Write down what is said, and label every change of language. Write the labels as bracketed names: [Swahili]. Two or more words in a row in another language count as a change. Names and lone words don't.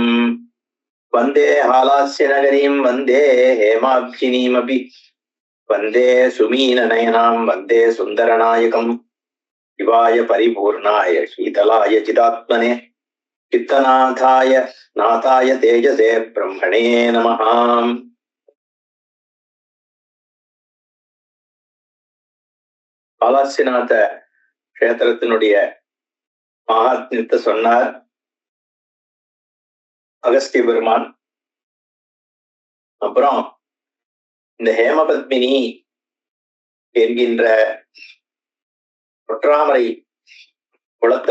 [Sanskrit] वंदे हालास्य नगरीं वंदे हेमाब्जिनीमपि वंदे सुमीननयनां वंदे सुंदरनायकम्. शिवाय परिपूर्णाय शीतलाय चिदात्मने चित्तनाथाय नाथाय तेजसे ब्रह्मणे नमः. [Tamil] காலாசிநாத கஷேத்திரத்தினுடைய மகாத்மியத்தை சொன்னார் அகஸ்திய பெருமான். அப்புறம் இந்த ஹேமபத்மினி என்கின்ற ஒற்றாமரை குளத்தை